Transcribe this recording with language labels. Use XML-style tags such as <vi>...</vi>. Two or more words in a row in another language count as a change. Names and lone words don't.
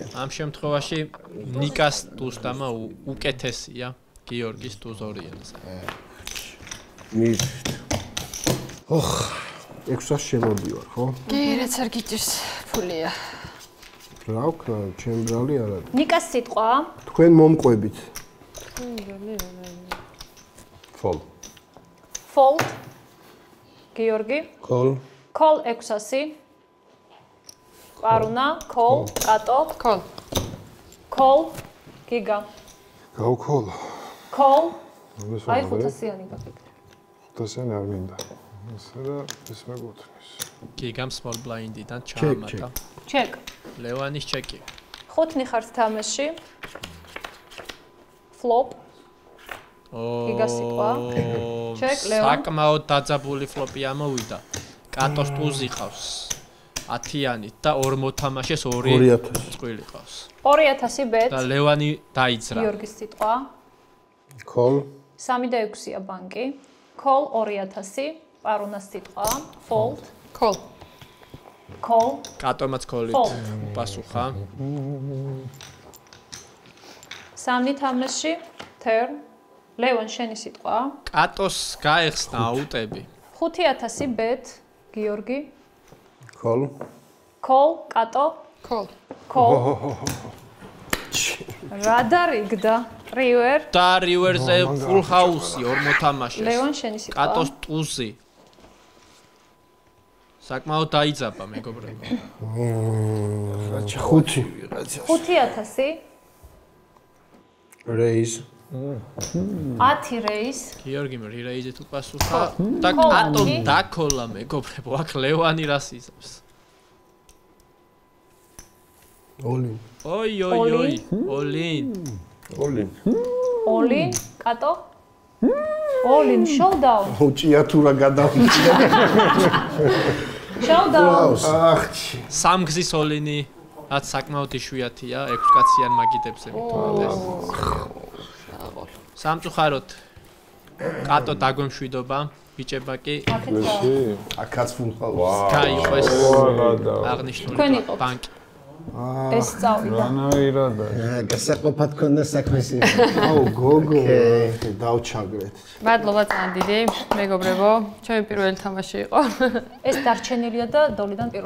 <ka>ამ შემთხვევაში ნიკას ტუსტამა უკეთესია გიორგის ტუზორიელზე. მის. ოხ, 600 შემოდივარ, ხო? კი, რაც არ გიჭირს, ფულია. რა ვქნა, ჩემ ბრალი არ არის. ნიკას სიტყვა. თქვენ მომყვებით.</ka> <en>Fold. Fold. გიორგი. Call. Call 600. პარუნა, call, კატო, Call. call,</en> <ka>გიგა. გავქოლა.</ka> <en>Call.</en> <ka>ეს აი 500-იანი გაკეთე. 500-იანი არ მინდა. ესე და ეს მეგოთნის. გიგამ</ka> <en>small blind-</en> <ka>დან ჩაამატა.</ka> <en>Check.</en> <ka>ლევანის ჩეკი. 5 ხარ თამაში. Flop. გიგას სიტყვა. Check, ლევან. საკმაოდ დაძაბული ფლოპი ამოვიდა. კატოს ტუზი ყავს. 10-იანი და ორ მოთამაშეს 2000 წყვილი ყავს.</ka> <en>2000 bet.</en> <ka>და ლევანი დაიძრა. გიორგის სიტყვა.</ka> <en>Call.</en> <ka>3 და 6-ია ბანკი. Call 2000, პარუნას სიტყვა.</ka> <en>Fold. Call. Call.</en> <ka>კატომაც კოლით</ka> <en>Fold.</en> <ka>უპასუხა. 3 თამაში. Turn. ლევან შენი სიტყვა. კატოს გაეხსნა აუტები. 5000 bet. გიორგი.</ka> <en>Call. Call, კატო. Call. Call.</en> <ka>რა დარიგდა? River. და რივერზე</ka> <en>full house-</en> <ka>ი ორ მოთამაშეს. ლევან შენი სიტყვა. კატოს ტუზი. საკმაოდ დაიძაბა მეგობრებო. 5. 5000.</ka> <en>Raise. 10 raise.</en> <ka>გიორგი რირეიზით უპასუხა და</ka> <en>Call.</en> <ka>კატომ დაკოლა მეგობრებო. აქ ლევანი რას იზამს?</ka> <en>All-in. ოი. All-in. All-in. All-in, კატო. All-in, showdown.</en> <ka>უჭია თუ რა გადავიჭდა.</ka> <en>Showdown.</en> <ka>ახჩი. სამგზის all-in-ი რაც საკმაოდ იშვიათია 6 კაციან მაგიდებზე მithვალეს. სამწუხაროდ კატო დაგვემშვიდობა, ბიჭება კი აქაც</ka> <en>full house.</en> <ka>გაიყვეს თქვენ აღნიშნული იყობთ. ბანკი. ეს წავიდა. რანაირად გასაყოფად ქონდა საქმეს. აუ გოგო, დავჩაგრეთ. მადლობა ძალიან დიდი, მეგობრებო. ჩემი პირველი თამაში იყო. ეს დარჩენილია და დოლიდან პირველი.</ka>